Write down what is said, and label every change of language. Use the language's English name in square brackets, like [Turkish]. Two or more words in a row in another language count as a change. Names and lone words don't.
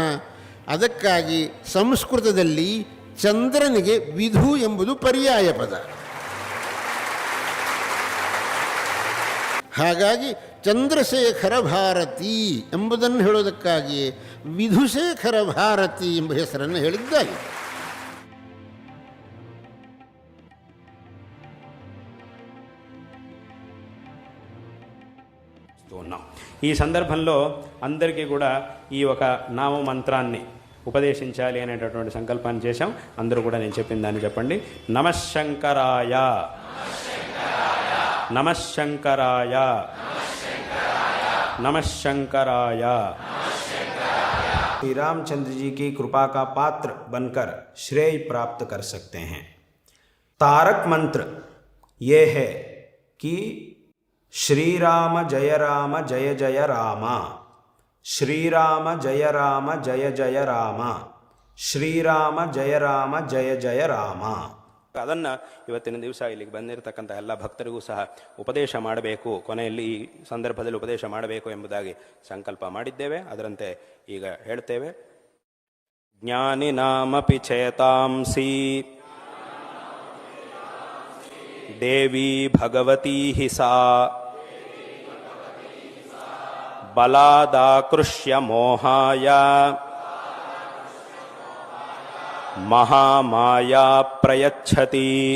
[Kannada] ಅದಕ್ಕಾಗಿ ಸಂಸ್ಕೃತದಲ್ಲಿ ಚಂದ್ರನಿಗೆ ವಿಧು ಎಂಬುದು ಪರ್ಯಾಯ ಪದ. ಹಾಗಾಗಿ ಚಂದ್ರಶೇಖರ ಭಾರತಿ ಎಂಬುದನ್ನು ಹೇಳೋದಕ್ಕಾಗಿಯೇ ವಿಧುಶೇಖರ ಭಾರತಿ ಎಂಬ ಹೆಸರನ್ನು ಹೇಳಿದ್ದಾರೆ. [Telugu] ఈ సందర్భంలో అందరికీ కూడా ఈ ఒక నామ మంత్రాన్ని ఉపదేశించాలి అనేటటువంటి సంకల్పాన్ని చేశాం. అందరూ కూడా నేను చెప్పిన దాన్ని చెప్పండి. [Sanskrit] నమఃశంకరాయ నమఃశంకరాయ नमःशंकराय. [Hindi] श्री रामचंद्र जी की कृपा का पात्र बनकर श्रेय प्राप्त कर सकते हैं. तारक मंत्र ये है कि श्री राम जय राम, श्री राम जय जय राम, श्री राम जय जय राम. [Kannada] ಅದನ್ನು ಇವತ್ತಿನ ದಿವಸ ಇಲ್ಲಿಗೆ ಬಂದಿರತಕ್ಕಂಥ ಎಲ್ಲ ಭಕ್ತರಿಗೂ ಸಹ ಉಪದೇಶ ಮಾಡಬೇಕು, ಕೊನೆಯಲ್ಲಿ ಈ ಸಂದರ್ಭದಲ್ಲಿ ಉಪದೇಶ ಮಾಡಬೇಕು ಎಂಬುದಾಗಿ ಸಂಕಲ್ಪ ಮಾಡಿದ್ದೇವೆ. ಅದರಂತೆ ಈಗ ಹೇಳ್ತೇವೆ. [Sanskrit] ಜ್ಞಾನಿನಾಮಪಿ ಚೇತಾಂಸಿ ದೇವಿ ಭಗವತೀ ಹಿ ಸಾ ಬಲಾದಾಕೃಷ್ಯ ಮೋಹಾಯ ಮಹಾಮಾಯಾ ಪ್ರಯಚ್ಛತಿ.